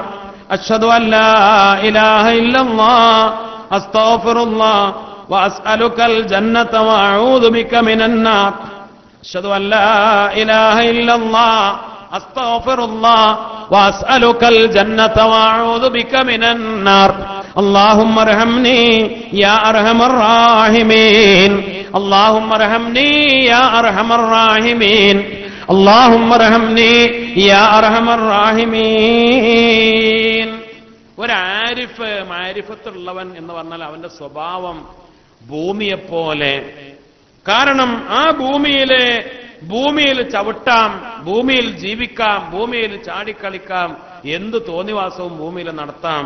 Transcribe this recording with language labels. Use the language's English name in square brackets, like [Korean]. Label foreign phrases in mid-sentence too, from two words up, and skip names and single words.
[Arabic] أشهد أن لا إله إلا الله أستغفر الله وأسألك الجنة وأعوذ بك من النار. أشهد أن لا إله إلا الله أستغفر الله وأسألك الجنة وأعوذ بك من النار. اللهم ارحمني يا ارحم الراحمين، اللهم ارحمني يا ارحم الراحمين، اللهم ارحمني يا ارحم الراحمين. [Malayalam] ഒരു ആരിഫ്, മാരിഫത്തുള്ളവൻ എന്ന് പറഞ്ഞാൽ അവന്റെ സ്വഭാവം ഭൂമിയെപ്പോലെ. കാരണം ആ ഭൂമിയിൽ ചവിട്ടാം, ഭൂമിയിൽ ജീവിക്കാം, ഭൂമിയിൽ ചാടിക്കളിക്കാം, എന്ത് തോന്നിവാസവും ഭൂമിയിൽ നടത്താം.